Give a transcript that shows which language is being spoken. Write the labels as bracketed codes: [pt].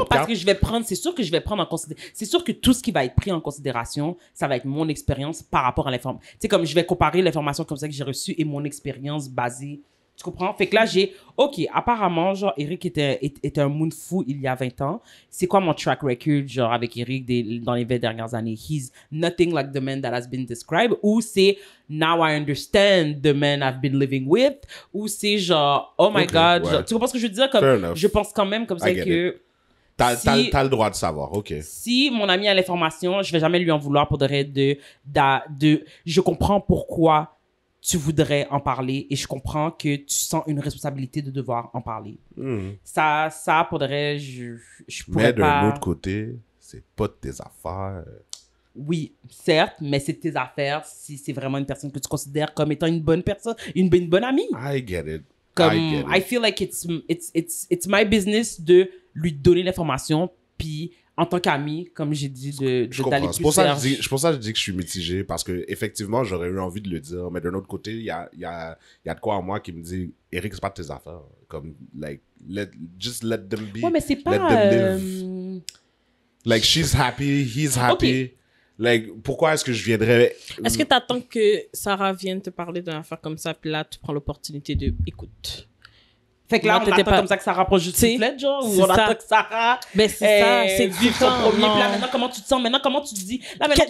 [fr] Non, parce que c'est sûr que je vais prendre en considération. C'est sûr que tout ce qui va être pris en considération, ça va être mon expérience par rapport à l'information. Tu sais, comme je vais comparer l'information comme ça que j'ai reçue et mon expérience basée. Tu comprends? Fait que là, OK, apparemment, genre, Eric était un moon fou il y a 20 ans. C'est quoi mon track record, genre, avec Eric dans les 20 dernières années? [en] He's nothing like the man that has been described. [fr] Ou c'est [en] now I understand the man I've been living with. [fr] Ou c'est genre, [en] oh my God. [fr] Ouais. Genre, tu comprends ce que je veux dire? Comme, je pense quand même comme ça que... T'as le droit de savoir, OK. Si mon ami a l'information, je vais jamais lui en vouloir pour je comprends pourquoi tu voudrais en parler et je comprends que tu sens une responsabilité de devoir en parler. Ça, pour de vrai, je pourrais pas... Mais d'un autre côté, c'est pas de tes affaires. Oui, certes, mais c'est de tes affaires si c'est vraiment une personne que tu considères comme étant une bonne personne, une bonne amie. [en] I get it. [fr] Comme, [en] I feel like it's my business [fr] de lui donner l'information, puis en tant qu'ami, comme j'ai dit, d'aller plus c'est pour ça que je dis que je suis mitigé, parce que effectivement j'aurais eu envie de le dire, mais d'un autre côté, il y a de quoi en moi qui me dit, Eric, c'est pas de tes affaires. [en] Comme, like, just let them be. [fr] Ouais, mais c'est pas... [en] Let them live. Like, she's happy, he's happy. Okay. [fr] Like, pourquoi est-ce que je viendrais... Est-ce que t'attends que Sarah vienne te parler d'une affaire comme ça, puis là, tu prends l'opportunité de... Écoute... Fait que là, on attend comme ça que Sarah prend juste une flèche, genre, ou on attend que Sarah... Ben, c'est ça, c'est différent. Puis là, maintenant, comment tu te sens? Maintenant, comment tu te dis? Là, maintenant,